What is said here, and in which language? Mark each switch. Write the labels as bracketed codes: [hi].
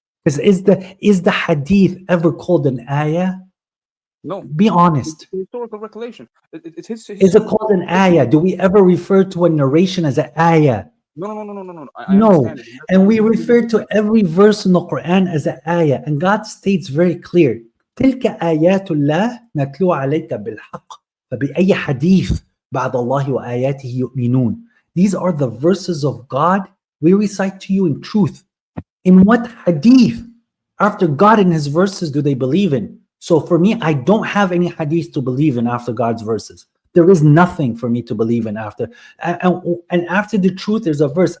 [en] Because is the hadith ever called an ayah? No. Be honest. It's historical recollection. It's Is it called an ayah? Do we ever refer to a narration as an ayah? No. No. And we refer to every verse in the Quran as an ayah. And God states very clear, [ar] تلك آيات الله نتلو عليك بالحق فبأي حديث بعد الله وآياته يؤمنون. [en] These are the verses of God we recite to you in truth. In what hadith after God and his verses do they believe in? So for me, I don't have any hadith to believe in after God's verses. There is nothing for me to believe in after. And after the truth, there's a verse.